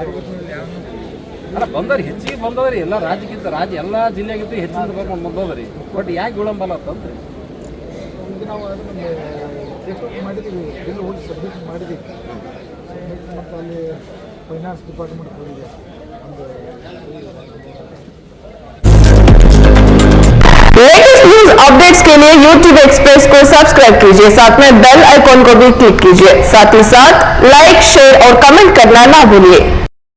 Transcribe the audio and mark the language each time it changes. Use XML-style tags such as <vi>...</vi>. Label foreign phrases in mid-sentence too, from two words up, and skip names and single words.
<kn>ಅಲ್ಲ ಬಂದವ್ರಿ, ಹೆಚ್ಚಿಗೆ ಬಂದವ್ರಿ. ಎಲ್ಲ ರಾಜ್ಯಕ್ಕಿಂತ ಎಲ್ಲ ಜಿಲ್ಲೆಗಿಂತ ಹೆಚ್ಚಿನ ಬಂದವ್ರಿ. ಬಟ್ ಯಾಕೆ ಗುಳಂಬಲ್ಲ ಅಂತಂದ್ರೆ ಈಗ ನಾವು ಅದನ್ನು ಚೆಕ್ ಮಾಡಿದ್ದೀವಿ, ಬಿಲ್ ಹೋಗಿ ಸಬ್ಮಿಟ್ ಮಾಡಿದ್ದೀವಿ. ಸಬ್ಮಿಟ್ ಮತ್ತು ಅಲ್ಲಿ</kn> <en>finance department</en> <kn>ಹೋಗಿದೆ.</kn> <en>latest news updates</en> <hi>के लिए YouTube एक्सप्रेस को सब्सक्राइब कीजिए, साथ में</hi> <en>bell icon</en> <hi>को भी क्लिक कीजिए। साथ ही साथ</hi> <en>like, share</en> <hi>और कमेंट करना ना भूलिए।</hi>